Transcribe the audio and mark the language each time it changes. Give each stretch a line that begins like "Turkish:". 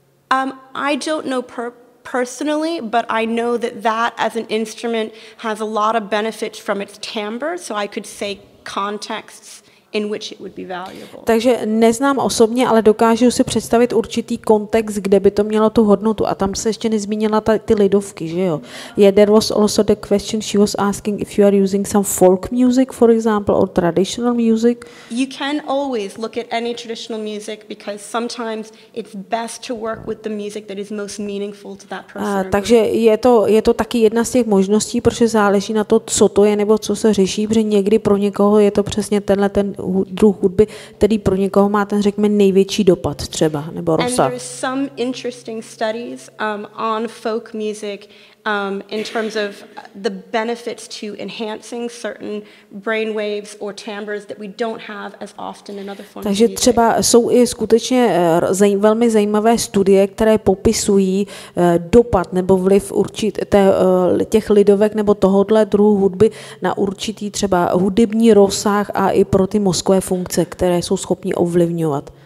English: I don't know personally, but I know that as an instrument has a lot of benefits from its timbre, so I could say contexts in which it would be valuable.
Czech: Takže neznám osobně, ale dokážu si představit určitý kontext, kde by to mělo tu hodnotu. A tam se ještě nezmínila ty lidovky, že jo?
English: Yeah, there was also the question she was asking if you are using some folk music, for example, or traditional music. You can always look at any traditional music because sometimes it's best to work with the music that is most meaningful to that person.
Czech: Takže je to taky jedna z těch možností, protože záleží na to, co to je nebo co se řeší, protože někdy pro někoho je to přesně ten druh hudby, který pro někoho má ten, řekněme, největší dopad třeba, nebo rozsah.
English: And there is some interesting studies on folk music in terms of the benefits to enhancing certain brain waves or timbres that we don't have as often in other forms of music.
Czech: Takže třeba jsou i skutečně velmi zajímavé studie, které popisují dopad nebo vliv těch lidovek nebo tohohle druhu hudby na určitý třeba hudební rozsah a i pro ty mozkové funkce, které jsou schopni ovlivňovat.